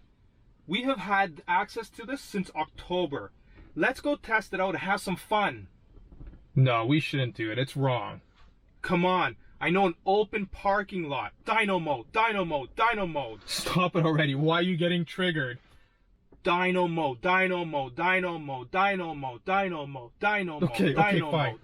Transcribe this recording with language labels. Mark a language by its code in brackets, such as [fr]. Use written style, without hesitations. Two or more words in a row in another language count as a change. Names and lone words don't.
[en] We have had access to this since October. Let's go test it out and have some fun. No, we shouldn't do it. It's wrong. Come on. I know an open parking lot. Dynomode, Dynomode, Dynomode. Stop it already. Why are you getting triggered? Dynomode, Dynomode, Dynomode, Dynomode, Dynomode, Dynomode, Okay, fine.